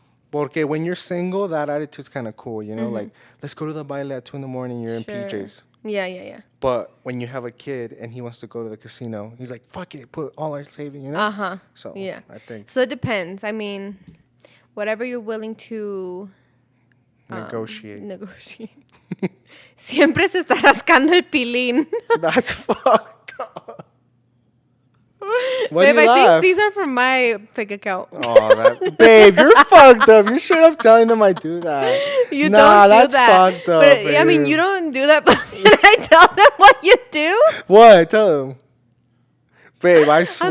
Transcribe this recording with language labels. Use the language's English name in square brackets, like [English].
[Spanish] Porque [English] when you're single, that attitude's kind of cool, Like, let's go to the baile at 2 in the morning, you're in PJs. Yeah. But when you have a kid and he wants to go to the casino, he's like, fuck it, put all our saving, Uh-huh. So, yeah. I think. So, it depends. I mean, whatever you're willing to... Negotiate. [Spanish] Siempre se está rascando el pilín. [English] That's fucked up. Babe, I think these are from my fake account. Oh, babe, you're fucked up. You're straight up telling them I do that. You don't do that. That's fucked up. But, I mean, you don't do that, but can I tell them what you do? What? Tell them. Babe, I swear.